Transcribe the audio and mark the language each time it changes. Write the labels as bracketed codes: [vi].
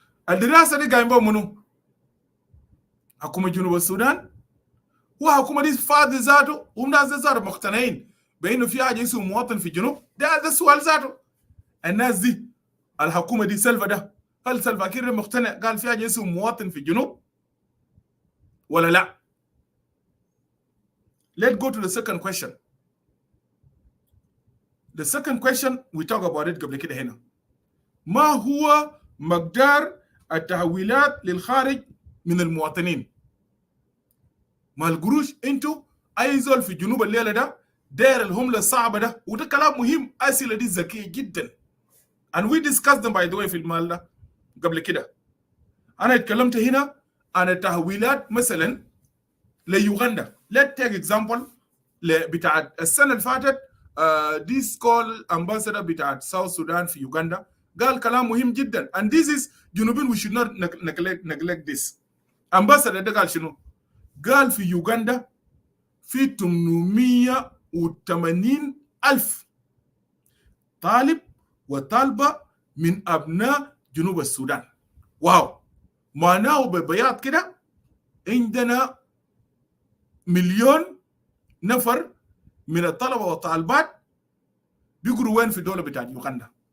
[ar] الدراسه دي قايم بها منو؟ حكومه جنوب السودان، وحكومه دي فاضي ذاته والناس ذاته مقتنعين بانه في حاجه اسمه مواطن في الجنوب. ده السؤال ذاته. الناس دي الحكومه دي سلفا ده، هل سلفا كير مقتنع قال في حاجه اسمه مواطن في الجنوب ولا لا؟ [en] Let's go to the second question. The second question we talk about it [ar] قبل كده هنا. ما هو مقدار التحويلات للخارج من المواطنين؟ ما القروش انتوا اي زول في جنوب الليله ده داير الهمله الصعبه ده، وده كلام مهم. اسئله دي ذكيه جدا [en] and we discussed them by the way [ar] في المال ده قبل كده. انا اتكلمت هنا عن التحويلات مثلا ليوغندا. [en] let's take example [ar] بتاعت السنه اللي فاتت [en] this call ambassador [ar] بتاعت [en] South Sudan [ar] في يوغندا قال كلام مهم جدا [en] and this is جنوبين we should not neglect this. [ar] ambassador ده قال شنو؟ قال في يوغندا في 880,000 طالب وطالبة من أبناء جنوب السودان. واو، معناه ببياض كده عندنا 1,000,000 نفر من الطلبة والطالبات بيقروا وين في الدولة بتاعت يوغندا.